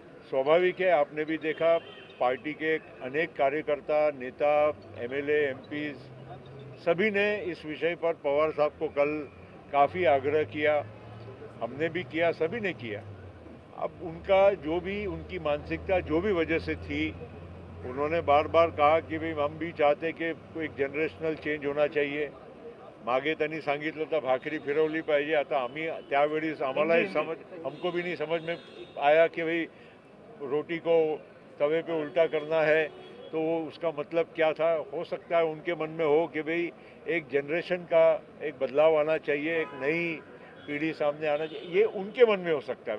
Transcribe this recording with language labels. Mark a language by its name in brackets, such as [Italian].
[Hindi] स्वाभाविक है, आपने भी देखा पार्टी के अनेक कार्यकर्ता, नेता, MLA, MPs सभी ने इस विषय पर पवार साहब को कल काफ़ी आग्रह किया, हमने भी किया, सभी ने किया. अब उनका जो भी उनकी मानसिकता जो भी वजह से थी, उन्होंने बार बार कहा कि भाई हम भी चाहते कि कोई जनरेशनल चेंज होना चाहिए, [Marathi] मागे त्यांनी सांगितलं तर भाकरी फिरवली पाहिजे. आता आम्ही त्यावेळी आम्हालाही [Hindi] हमको भी नहीं समझ में आया कि भाई रोटी को तवे पे उल्टा करना है, तो वो उसका मतलब क्या था. हो सकता है उनके मन में हो कि भाई एक जनरेशन का एक बदलाव आना चाहिए, एक नई पीढ़ी सामने आना चाहिए, ये उनके मन में हो सकता है.